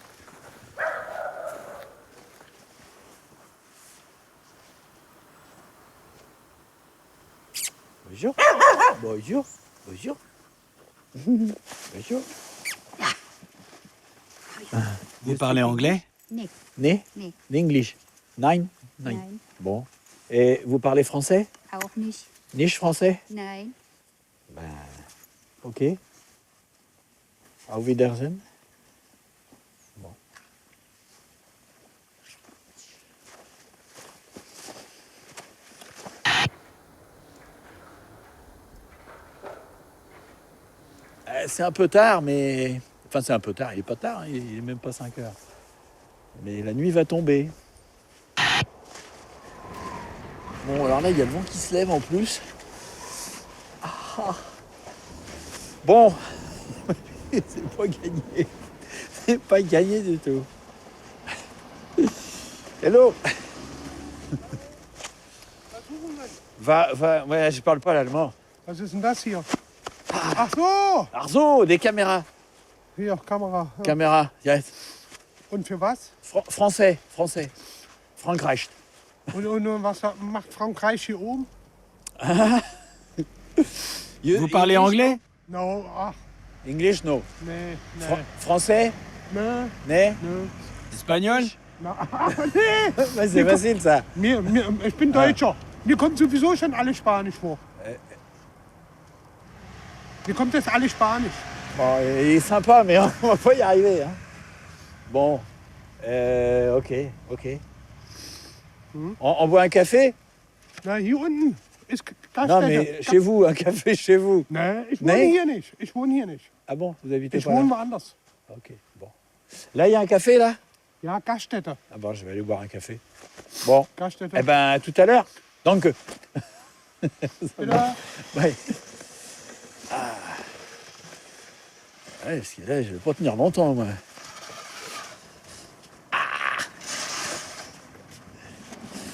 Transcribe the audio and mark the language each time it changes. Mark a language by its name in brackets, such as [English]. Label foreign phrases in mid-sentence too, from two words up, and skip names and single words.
[French] Bonjour. Bonjour. Bonjour. Bonjour. Vous parlez anglais? [German] Né? [English] English. Nine? [German] Nein. [French] Bon. Et vous parlez français? [German] Auch nicht. Nicht français? Nein. Ok. Auf Wiedersehen. [French] Bon. C'est un peu tard, mais... Enfin, c'est un peu tard, il est pas tard, hein, il est même pas 5 heures. Mais la nuit va tomber. Bon, alors là, il y a le vent qui se lève en plus. Ah. Bon, c'est pas gagné. C'est pas gagné du tout. Hello. Ouais, je parle pas l'allemand. [German] Was ist denn das hier? Ach so! Ach so, [French] des caméras. [German] Hier, Kamera. Ja. [French] Caméra, yes. [German] Und für was? Français. Frankreich. Und was macht Frankreich hier oben? [French] Vous parlez anglais? [German] No, ach, [English] English, no. [German] nee. [French] Français? [German] Nee. Nee? [French] Espagnol? [German] Na, nee. [French] C'est facile, ça. [German] Ich bin Deutscher. Mir kommt sowieso schon alles Spanisch vor. Mir kommt das alles Spanisch. [French] Bon, il est sympa, mais on va pas y arriver. Hein. Bon, ok. On boit un café? [German] Na, hier unten ist Gaststätte. [French] Non, mais chez vous, un café chez vous. [German] Nee, ich wohne hier nicht. Ich wohne hier nicht. [French] Ah bon, vous habitez [German] Ich [French] pas là? [German] wohne woanders. [French] Ok, bon. Là, il y a un café, là? [German] Ja, Gaststätte. [French] Ah bon, je vais aller boire un café. Bon, [German] Gaststätte. [French] eh ben, tout à l'heure. Donc, [German] Bitte. [French] ouais. Ah. Ouais, parce que là, je vais pas tenir longtemps, moi.